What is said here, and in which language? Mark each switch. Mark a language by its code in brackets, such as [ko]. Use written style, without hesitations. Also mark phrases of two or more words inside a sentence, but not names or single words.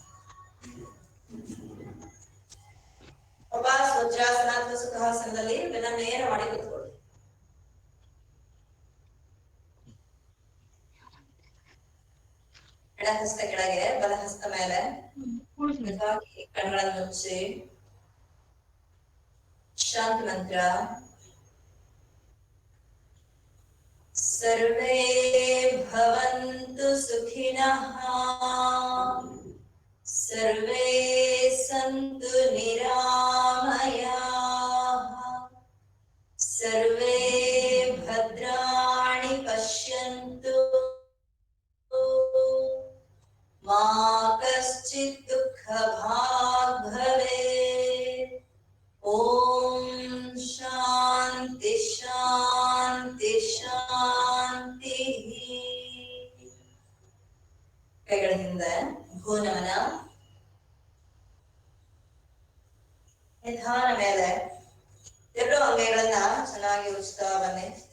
[kn] ವಾಪಸ್ ವಜ್ರಾಸನ ಅಥವಾ ಸುಖಾಸನದಲ್ಲಿ ಬೆನ್ನ ನೇರ ಮಾಡಿ ಕೂತ್ಕೊಳ್ಳಿ. ಎಡಹಸ್ತ ಕೆಳಗೆ, ಬಲಹಸ್ತ ಮೇಲೆ. ಕಣ್ಗಳನ್ನು ಮುಚ್ಚಿ ಶಾಂತಿ ಮಂತ್ರ. [sa] ಸರ್ವೇ ಭವಂತು ಸುಖಿನಃ, ಸರ್ವೇ ಸಂತು ನಿರಾಮಯಾಃ, ಸರ್ವೇ ಭದ್ರಾಣಿ ಪಶ್ಯಂತು, ಮಾ ಕಶ್ಚಿತ್ ದುಃಖ ಭಾಗ್ ಭವೇತ್. ಓಂ ಶಾಂತಿ ಶಾಂತಿ ಶಾಂತಿ. [kn] ಕೈಗಳ ಹಿಂದೆ ಭೂನಮನ. ನಿಧಾನ ಮೇಲೆ 2 ಅಂಗೈಗಳನ್ನ ಚೆನ್ನಾಗಿ ಉಜ್ತಾ ಬನ್ನಿ.